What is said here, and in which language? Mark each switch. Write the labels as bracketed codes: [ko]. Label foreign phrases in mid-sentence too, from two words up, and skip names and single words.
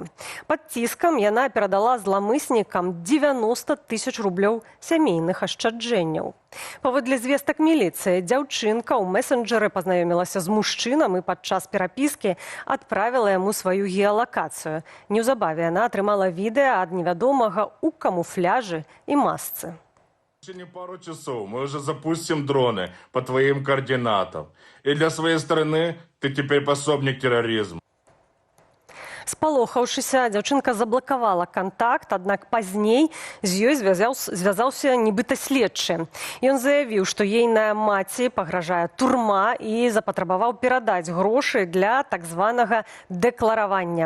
[be] Пад ціскам яна перадала зламыснікам 90 000 рублёў сямейных ашчаджэнняў. Паводле звестак міліцыі, дзяўчынка ў месенджеры пазнаёмілася з мужчынам і падчас перапіскі адправіла яму сваю геалакацыю. Неўзабаве яна атрымала відэа ад невядомага ў камуфляжы і масцы. [ru] Через пару часов мы уже запустим дроны по твоим координатам. И для своей страны ты теперь пособник терроризма. [be] Спалохаўшыся, дзяўчынка заблакавала кантакт, аднак пазней з ёй звязаўся нібыта следчы. Ён заявіў, што ейная маці пагражае турма і запатрабаваў перадаць грошы для так званага дэкларавання.